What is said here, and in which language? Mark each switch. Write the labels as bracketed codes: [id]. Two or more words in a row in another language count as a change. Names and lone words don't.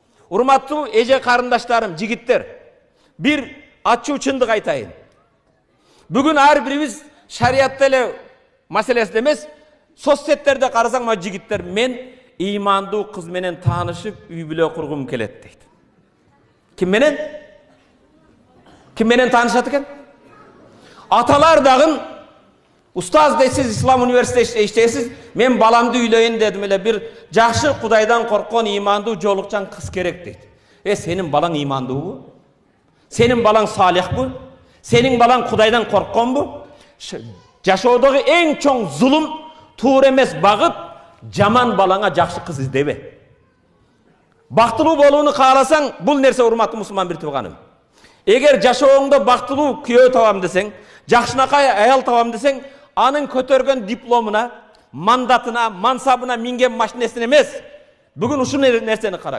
[ky] Урматтуу эже карындаштарым, жигиттер, бир ачуу чындык айтайын. Бүгүн ар бирибиз шариятта эле маселесинде эмес, соцсеттерде карасаң, ма жигиттер, мен ыймандуу кыз менен таанышып, үй бүлө кургум келет дейт. Ким менен? Ким менен таанышат экен? Аталар дагы устаз дейсиз, ислам университетинде иштейсиз, мен баламды үйлөйүн дедим эле, бир жакшы Кудайдан корккон ыймандуу жоолукчан кыз керек дейт. Сенин балаң ыймандуубу? Сенин балаң салихпы? Сенин балаң Кудайдан корккон бу? Жашоодогу эң чоң zulum, туура эмес багыт, жаман балаңа жакшы кыз издебе. Бактылуу болууну кааласаң, бул нерсе урматтуу мусулман бир тууганым. Эгер жашооңдо бактылуу күйөө табам десең, жакшынакай аял табам десең, анын көтөргөн дипломуна, мандатына, мансабына, минген машинесине эмес, бүгүн ушул нерсени караң.